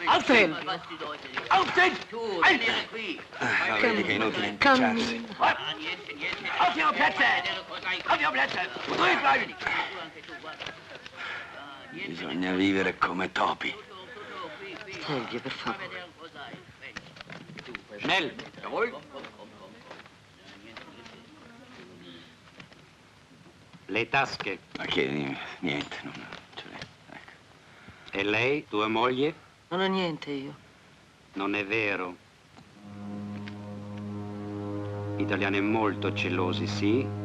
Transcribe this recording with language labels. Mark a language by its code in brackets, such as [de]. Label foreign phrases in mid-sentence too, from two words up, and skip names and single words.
[de] Aufstehen! Aufstehen! [it] Vedi che è inutile impicciarsi. [de] Auf Ihre Plätze! Auf Ihre Plätze! Ruhig bleiben! [it] Bisogna vivere come topi. Sergio, per favore. [de] Schnell! Jawohl! [it] Le tasche. Ma che niente, non ce l'è. Ecco. E lei, tua moglie? Non ho niente io. Non è vero. Gli italiani molto gelosi, sì?